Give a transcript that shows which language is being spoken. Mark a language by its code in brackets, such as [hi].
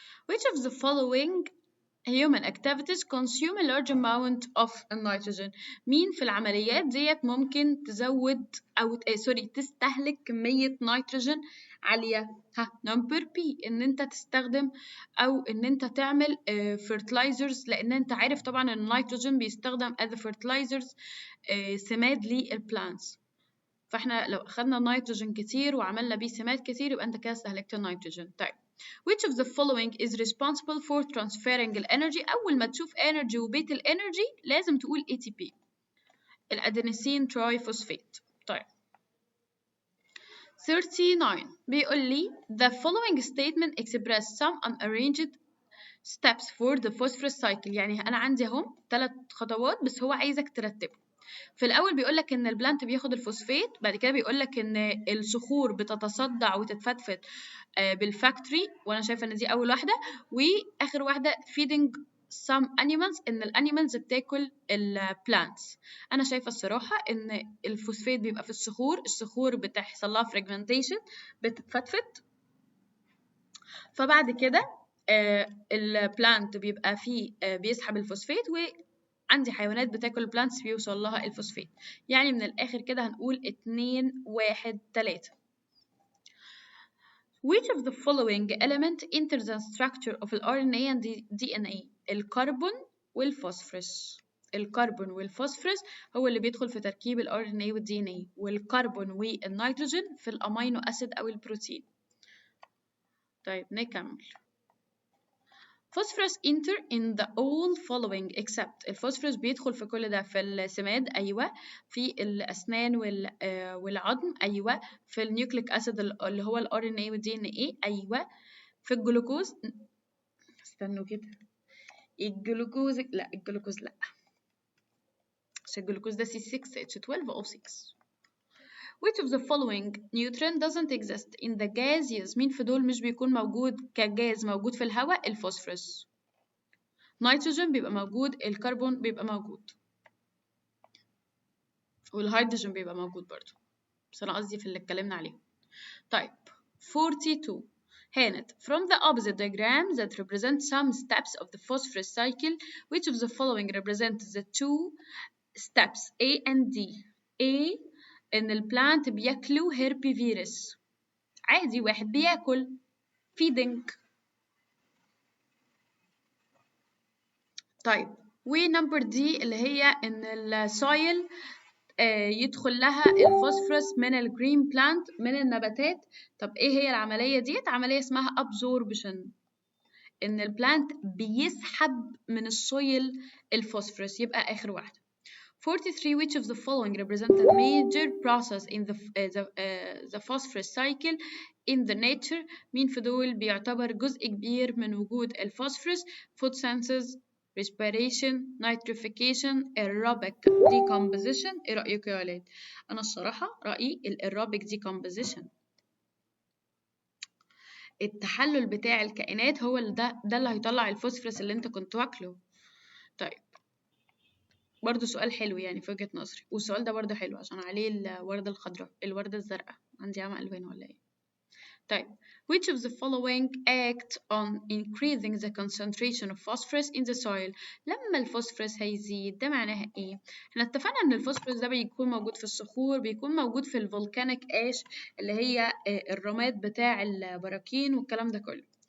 [en] Which of the following human activities consume a large amount of nitrogen؟ [ar] مين في العمليات ديت ممكن تزود أو تستهلك كمية نيتروجين عالية؟ نمبر بي، إن أنت تستخدم أو إن أنت تعمل fertilizers، لأن أنت عارف طبعا إن النيتروجين بيستخدم as fertilizers، سماد للبلانتس. فاحنا لو أخدنا نيتروجين كتير وعملنا بيه سماد كتير يبقى أنت كده استهلكت النيتروجين. طيب [en] which of the following is responsible for transferring [ar] الانرجي؟ أول ما تشوف energy وبيت الانرجي لازم تقول ATP، الأدينيسين تراي فوسفات. [en] طيب 39 [ar] بيقول لي [en] the following statement express some unarranged steps for the phosphorus cycle. [ar] يعني أنا عندي أهم 3 خطوات بس هو عايزك ترتبهم. في الأول بيقول لك إن البلانت بياخد الفوسفات، بعد كده بيقول لك إن الصخور بتتصدع وتتفتفت بالفاكتوري، وأنا شايفة إن دي أول واحدة، وآخر واحدة [en] feeding some animals، [ar] إن الأنيمالز بتاكل البلانتس. أنا شايفة الصراحة إن الفوسفات بيبقى في الصخور بتحصل لها fragmentation، بتتفتفت، فبعد كده البلانت بيبقى فيه بيسحب الفوسفات، وعندي حيوانات بتاكل البلانتس بيوصل لها الفوسفات. يعني من الآخر كده هنقول 2 1 3. [en] Which of the following element enters the structure of RNA and DNA؟ [ar] الكربون والفوسفورس. الكربون والفوسفورس هو اللي بيدخل في تركيب ال RNA وال DNA، والكربون والنيتروجين في الأمينو أسيد أو البروتين. طيب نكمل. [en] Phosphorus enter in the all following except. [ar] الفوسفورس بيدخل في كل ده، في السماد أيوة، في الأسنان والعظم أيوة، في النيوكليك أسيد اللي هو ال RNA وال DNA أيوة، في الجلوكوز. استنوا كده، الجلوكوز لا، الجلوكوز لا، عشان الجلوكوز ده C6H12O6. [en] Which of the following nutrient doesn't exist in the gaseous؟ [ar] مين في دول مش بيكون موجود كجاز موجود في الهواء؟ الفوسفورس. نيتروجين بيبقى موجود، الكربون بيبقى موجود، والهيدروجين بيبقى موجود برضو، بس أنا قصدي في اللي اتكلمنا عليه. [en] طيب 42 هانت from the opposite diagram that represent some steps of the phosphorus cycle which of the following represent the two steps A and D. [ar] A إن البلانت بياكلوا herbivorous، عادي واحد بياكل feeding. طيب ونمبر دي اللي هي إن السويل يدخل لها الفوسفورس من الجرين بلانت من النباتات. طب ايه هي العملية ديت؟ عملية اسمها absorption، ان البلانت بيسحب من السويل الفوسفورس. يبقى اخر واحدة 43. [en] Which of the following represent a major process in the phosphorus cycle in the nature؟ [ar] مين في دول بيعتبر جزء كبير من وجود الفوسفورس؟ [en] photosynthesis، respiration، nitrification، aerobic decomposition. [ar] ايه رأيك يا ولاد؟ أنا الصراحة رأيي aerobic decomposition، التحلل بتاع الكائنات هو ده اللي هيطلع الفوسفورس اللي انت كنت واكله. طيب برضه سؤال حلو يعني في وجهة نظري، والسؤال ده برضه حلو عشان عليه الوردة الخضراء، الوردة الزرقاء، عندي عمى ألوان ولا ايه؟ طيب [en] which of the following act on increasing the concentration of phosphorus in the soil؟ [ar] لما الفوسفورس هيزيد ده معناها ايه؟ احنا اتفقنا ان الفوسفورس ده بيكون موجود في الصخور، بيكون موجود في الفولكانيك اش اللي هي الرماد بتاع البراكين والكلام ده كله.